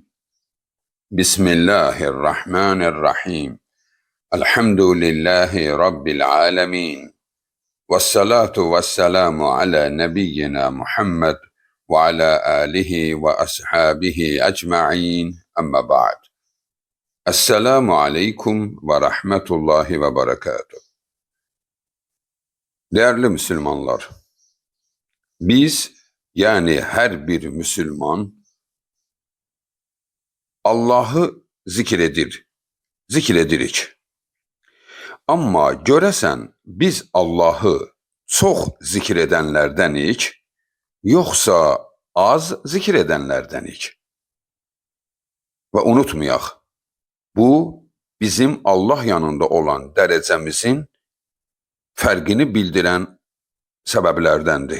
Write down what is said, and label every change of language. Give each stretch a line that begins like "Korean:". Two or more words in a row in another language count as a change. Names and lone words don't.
Arabic: بسم الله الرحمن الرحيم. الحمد لله رب العالمين، والصلاة والسلام على نبينا محمد وعلى آله وأصحابه أجمعين. أما بعد. السلام عليكم ورحمة الله وبركاته.
Azerbaijani: Değerli Müslümanlar, biz yani her bir Müslüman Allah'ı zikredirik. Amma görəsən biz Allah'ı çox zikr edənlərdənik, yoxsa az zikr edənlərdənik? Və unutmayaq, bu bizim Allah yanında olan dərəcəmizin fərqini bildirən səbəblərdəndir.